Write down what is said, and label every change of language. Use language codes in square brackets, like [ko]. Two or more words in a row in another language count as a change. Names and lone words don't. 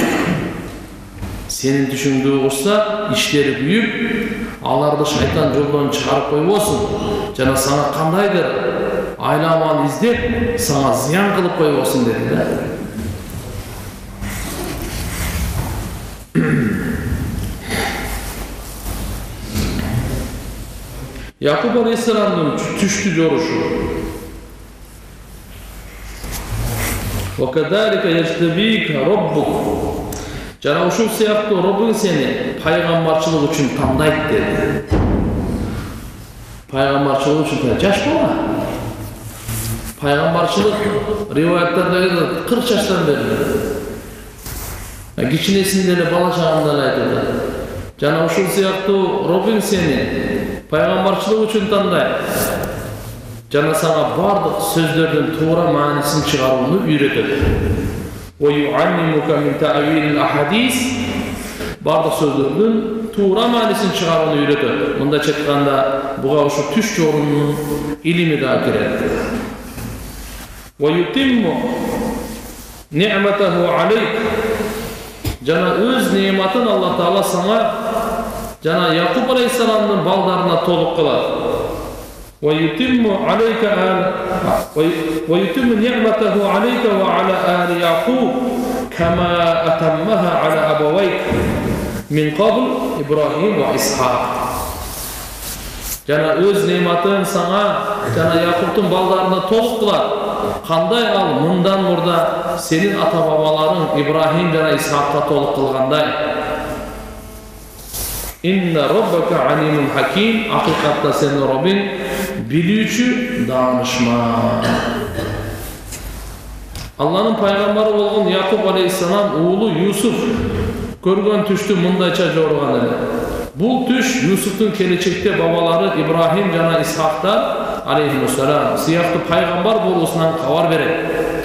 [ky] Сенин түшүңдү угушса, иштери күйүп, аларды шайтан жолдон чыгарып койбосун, жана сага кандайдыр айламал издеп, сага зыян кылып койбосун деди да. Якуб алейхиссаламдын түштү жорушу. [ar] وَكَذَلِكَ يَجْتَبِيكَ رَبُّكَ. [ky] Жана ушул сыяктуу Роббуң сени пайгамбарчылык үчүн тандайт деди. Пайгамбарчылык үчүн жаш бала. Пайгамбарчылык риваяттарда 40 жаштан берилет. Кичинесинде эле бала чагында эле айтылат. Жана ушул сыяктуу Роббуң сени пайгамбарчылык үчүн тандайт. Жана сага бардык сөздөрдүн туура маанисин чыгарууну үйрөтөт. [ar] وَيُعَلِّمُكَ مِنْ تَأْوِيلِ الْأَحَادِيثِ. [ky] Бардык сөздөрдүн туура маанисин чыгарууну үйрөтөт. Мында чыкканда буга ушу түш жорунун илими да кирет. [ar] وَيُتِمُّ نِعْمَتَهُ عَلَيْكَ. [ky] Жана өз неъматын Алла Таала сага жана Якуб алейхиссаламдын балдарына толук кылат. [ar] ويتم نعمته عليك وعلى آل يعقوب كما أتمها على أبويك من قبل إبراهيم وإسحاق. [ky] Жана өз неъматын сага жана Якубтун балдарына толук кылат. Кандай ал мындан мурда сенин ата бабаларың Ибрахим жана Исхакка толук кылгандай. [ar] إن ربك عليم حكيم. [ky] Акыйкатта сенин Роббиң билүүчү даанышман. Алланын пайгамбары болгон Якуб алейхиссалам уулу Юсуф көргөн түштү мындайча жоруган эле. Бул түш Юсуфтун келечекте бабалары Ибрахим жана Исхактар алейхиссалам сыяктуу пайгамбар болуусунан кабар берет.